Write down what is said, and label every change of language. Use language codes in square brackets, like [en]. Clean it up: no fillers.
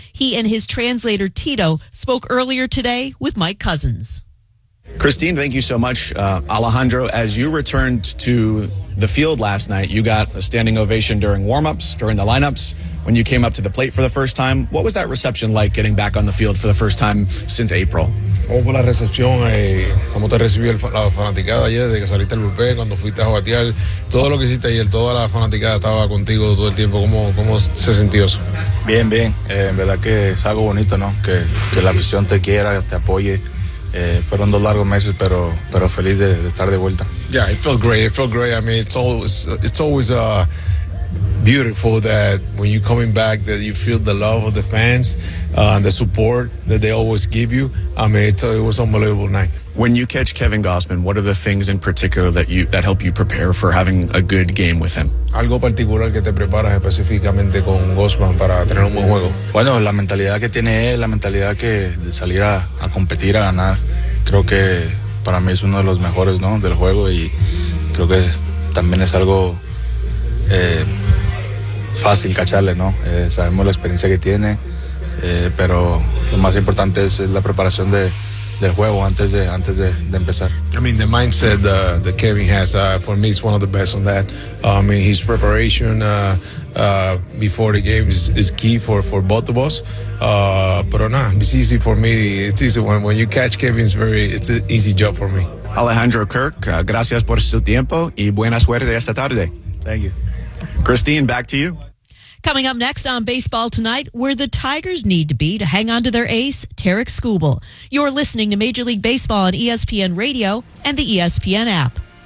[en] He and his translator Tito spoke earlier today with Mike Cousins. Christine, thank you so much. Alejandro, as you returned to the field last night, you got a standing ovation during warmups, during the lineups, when you came up to the plate for the first time. What was that reception like getting back on the field for the first time since April? [es] Hubo la recepción, cómo te recibió la fanaticada ayer, desde que saliste del bullpen, cuando fuiste a batear, todo lo que hiciste ayer, toda la fanaticada estaba contigo todo el tiempo. ¿Cómo se sintió eso? Bien, bien. En verdad que es algo bonito, ¿no? Que la afición te quiera, te apoye. Fueron dos largos meses, pero feliz de estar de vuelta. [en] Yeah, it felt great. I mean, it's always beautiful that when you're coming back that you feel the love of the fans and the support that they always give you. I mean, it was an unbelievable night. When you catch Kevin Gausman, what are the things in particular that help you prepare for having a good game with him? [es] Algo particular que te preparas específicamente con Gausman para tener un buen juego. Bueno, la mentalidad que tiene él, la mentalidad que de salir a competir, a ganar, creo que para mí es uno de los mejores, ¿no?, del juego, y creo que también es algo fácil cacharle, ¿no? Sabemos la experiencia que tiene, pero lo más importante es la preparación del juego antes de empezar. [en] I mean, the mindset that Kevin has, for me, is one of the best on that. I mean, his preparation before the game is key for both of us. It's easy for me. It's easy when you catch Kevin, it's an easy job for me. [es] Alejandro Kirk, gracias por su tiempo y buena suerte esta tarde. [en] Thank you. Christine, back to you. Coming up next on Baseball Tonight, where the Tigers need to be to hang on to their ace, Tarek Skubal. You're listening to Major League Baseball on ESPN Radio and the ESPN app.